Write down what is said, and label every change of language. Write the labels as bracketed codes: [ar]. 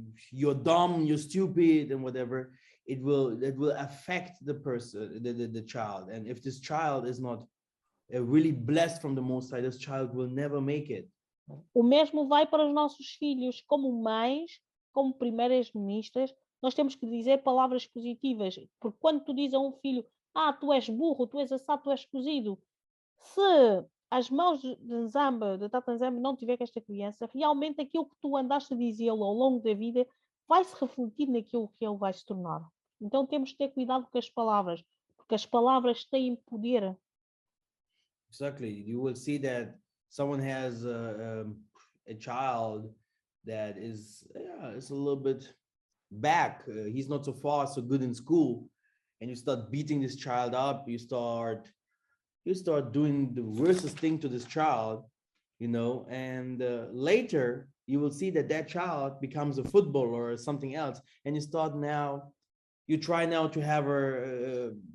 [en] You're dumb, you're stupid, and whatever. It will affect the person, the child. And if this child is not really blessed from the Most High, this child will never make it. [pt] O mesmo vai para os nossos filhos. Como mães, como primeiras ministras, nós temos que dizer palavras positivas. Porque quando tu dizes a um filho, tu és burro, tu és assado, tu és cozido. Se as mãos de Nzambe, de Tata Nzambe, não tiver com esta criança, realmente aquilo que tu andaste a dizê-lo ao longo da vida vai se refletir naquilo que ele vai se tornar. Então temos que ter cuidado com as palavras, porque as palavras têm poder. [en] Exactly. You will see that someone has a child that is a little bit back. He's not so far, so good in school, and you start beating this child up. You start doing the worstest thing to this child, and later you will see that child becomes a footballer or something else, and you try now to have a